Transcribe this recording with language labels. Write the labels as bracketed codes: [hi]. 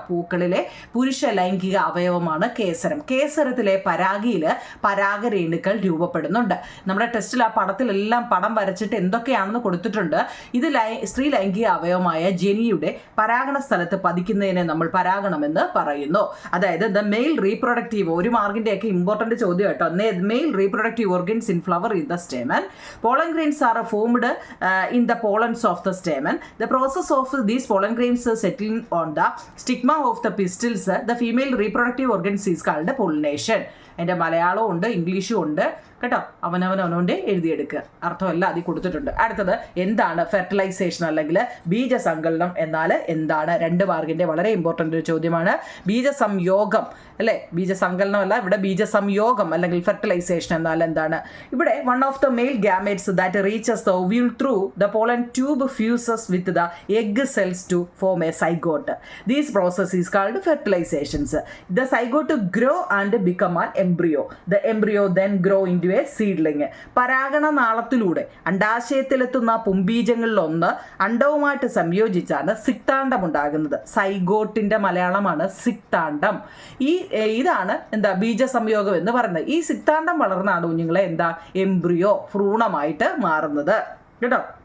[ml] പൂക്കളിലെ പുരുഷ ലൈംഗിക അവയവമാണ് കേസരം. കേസരത്തിലെ പരാഗിയിൽ പരാഗരേണുക്കൾ രൂപപ്പെടുന്നുണ്ട്. നമ്മുടെ ടെസ്റ്റിൽ ആ പടത്തിലെല്ലാം പടം വരച്ചിട്ട് എന്തൊക്കെയാണെന്ന് കൊടുത്തിട്ടുണ്ട്. ഇത് സ്ത്രീ ലൈംഗിക അവയവമായ ജെനിയുടെ പരാഗണ സ്ഥലത്ത് പതിക്കുന്നതിനെ നമ്മൾ പരാഗണമെന്ന് പറയുന്നു. അതായത് [en] the male reproductive, [ml] 1 മാർക്കിൻ്റെയൊക്കെ ഇമ്പോർട്ടൻ്റ് ചോദ്യം കേട്ടോ. [en] Male reproductive organs in flower in the stamen. Pollen grains are formed in the pollens of the stamen. The process of these pollen grains settling on the stigma of the pistils, the female reproductive organs, is called pollination. [ml] എൻ്റെ മലയാളവും ഉണ്ട്, ഇംഗ്ലീഷും ഉണ്ട് കേട്ടോ. അവനവനവനോൻ്റെ എഴുതിയെടുക്കുക. അർത്ഥമല്ല അതിൽ കൊടുത്തിട്ടുണ്ട്. അടുത്തത് എന്താണ് ഫെർട്ടിലൈസേഷൻ അല്ലെങ്കിൽ ബീജസങ്കലനം എന്നാൽ എന്താണ്? 2 മാർക്കിൻ്റെ വളരെ ഇമ്പോർട്ടൻ്റ് ഒരു ചോദ്യമാണ്. ബീജസംയോഗം അല്ലേ, ബീജസങ്കലനമല്ല, ഇവിടെ ബീജസംയോഗം അല്ലെങ്കിൽ ഫെർട്ടിലൈസേഷൻ എന്നാൽ എന്താണ്? [en] ഇവിടെ one of the male gametes that reaches the ovule through the pollen tube fuses with the egg cells to form a zygote. These process is called fertilisations. The zygote grow and become an embryo. The embryo then grow into a seedling. [ml] പരാഗണ നാളത്തിലൂടെ അണ്ടാശയത്തിലെത്തുന്ന പുംബീജങ്ങളിലൊന്ന് അണ്ടവുമായിട്ട് സംയോജിച്ചാണ് സിക്താണ്ഡം ഉണ്ടാകുന്നത്. സൈഗോട്ടിന്റെ മലയാളമാണ് സിക്താണ്ഡം. ഇതാണ് എന്താ ബീജസംയോഗം എന്ന് പറയുന്നത്. ഈ സിക്താണ്ഡം വളർന്നാണ് കുഞ്ഞുങ്ങളെ എന്താ embryo, ഭ്രൂണമായിട്ട് മാറുന്നത് കേട്ടോ.